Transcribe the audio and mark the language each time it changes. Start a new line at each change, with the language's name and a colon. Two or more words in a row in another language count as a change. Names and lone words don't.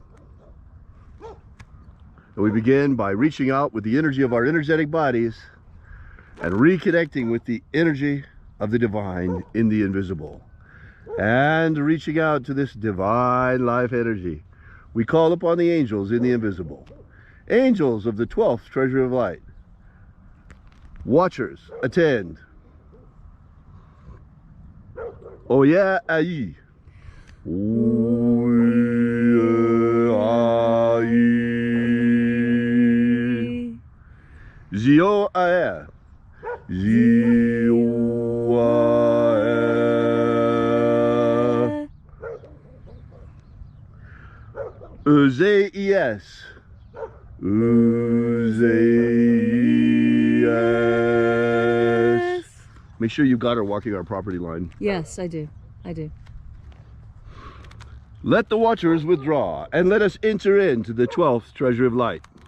English: And we begin by reaching out with the energy of our energetic bodies and reconnecting with the energy of the divine in the invisible. And reaching out to this divine life energy, we call upon the angels in the invisible. Angels of the 12th treasury of light. Watchers, attend. Oya ayi. Oya ayi. Zio ae. Zio ae. Uzeis. Uzeis. Make sure you got her walking our property line. Yes, I do. I do. Let the watchers withdraw, and let us enter into the 12th treasury of light.